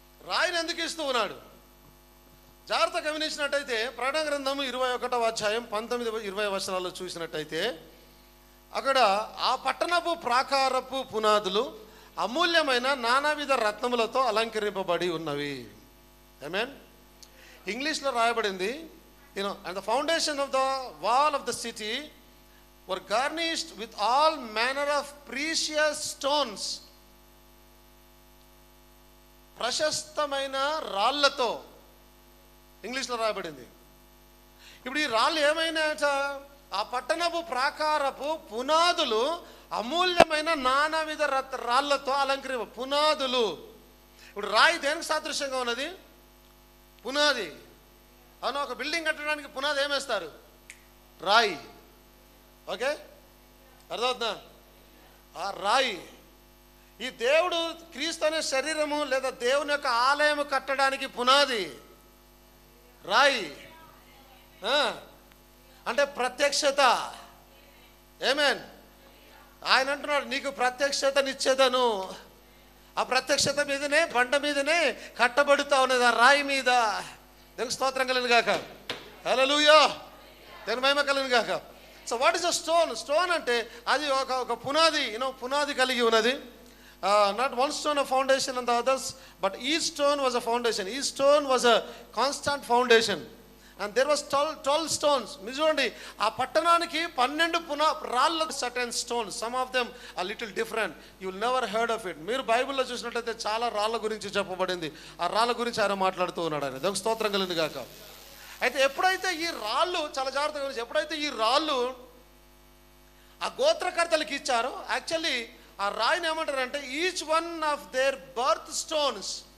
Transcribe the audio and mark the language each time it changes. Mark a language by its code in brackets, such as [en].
[te] రాయిని ఎందుకు ఇస్తూ ఉన్నాడు? జాగ్రత్త గమనించినట్టయితే ప్రకటన గ్రంథము 21వ అధ్యాయం 19-20 వచనాల్లో చూసినట్టయితే అక్కడ ఆ పట్టణపు ప్రాకారపు పునాదులు అమూల్యమైన నానావిధ రత్నములతో అలంకరింపబడి ఉన్నవి. ఆమేన్. ఇంగ్లీష్లో రాయబడింది, [en] and the foundation of the wall of the city were garnished with all manner of precious stones. [te] ప్రశస్తమైన రాళ్లతో ఇంగ్లీష్లో రాయబడింది. ఇప్పుడు ఈ రాళ్ళు ఏమైనాయట? ఆ పట్టణపు ప్రాకారపు పునాదులు అమూల్యమైన నానావిధ రాళ్లతో అలంకరింప. పునాదులు, ఇప్పుడు రాయి దేనికి సాదృశ్యంగా ఉన్నది? పునాది. అవును, ఒక బిల్డింగ్ కట్టడానికి పునాది ఏమేస్తారు? రాయి. ఓకే, అర్థమవుతుందా? ఆ రాయి. ఈ దేవుడు క్రీస్తు అనే శరీరము లేదా దేవుని యొక్క ఆలయము కట్టడానికి పునాది రాయి. అంటే ప్రత్యక్షత. ఆమేన్. ఆయన అంటున్నాడు, నీకు ప్రత్యక్షతనిచ్చేదను. ఆ ప్రత్యక్షత మీదనే, బండ మీదనే కట్టబడుతా ఉన్నది, ఆ రాయి మీద. దేవునికి స్తోత్రం కలుగును గాక. హల్లెలూయా. దేవుని మహిమ కలుగును గాక. [en] So what is a stone? [te] Stone అంటే అది ఒక పునాది, పునాది కలిగి ఉన్నది. [en] Not one stone a foundation and the others, but each stone was a foundation. Each stone was a constant foundation. And there was 12 stones. [te] మీరు చూడండి, ఆ పట్టణానికి 12 రాళ్ళ [en] certain stones. Some of them are little different. You will never heard of it. [te] మీరు బైబిల్లో చూసినట్లయితే చాలా రాళ్ళ గురించి చెప్పబడింది. ఆ రాళ్ళ గురించి ఆయన మాట్లాడుతూ ఉన్నాడు. ఆయన దేవునికి స్తోత్రం కలుగును గాక. అయితే ఎప్పుడైతే ఈ రాళ్ళు, చాలా జాగ్రత్తగా గురించి, ఎప్పుడైతే ఈ రాళ్ళు ఆ గోత్రకర్తలకు ఇచ్చారో, యాక్చువల్లీ ఆ రాయిని ఏమంటారంటే [en] Each one of their birth stones.